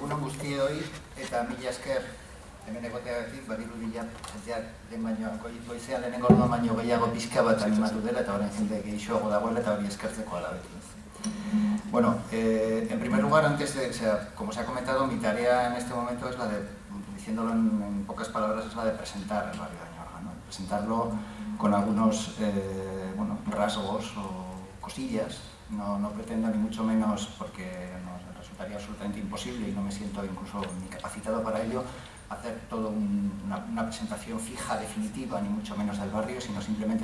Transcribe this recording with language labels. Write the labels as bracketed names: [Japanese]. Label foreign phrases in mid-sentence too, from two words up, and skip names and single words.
[Basque] guztioi eta mila esker hemen egoteagatik badirudi den baino goizean lehenengo orduan baino gehiago pixka bat animatu dela eta orain jende gehiago dagoela eta hori eskertzeko alabetu. [Spanish] Bueno, en primer lugar, como se ha comentado, mi tarea en este momento es la de, diciéndolo en pocas palabras, es la de presentar el barrio de Añorga, ¿no? Presentarlo con algunos rasgos o cosillas. No pretendo ni mucho menos, porque nos resultaría absolutamente imposible y no me siento incluso ni capacitado para ello, hacer toda una presentación fija, definitiva, ni mucho menos del barrio, sino simplemente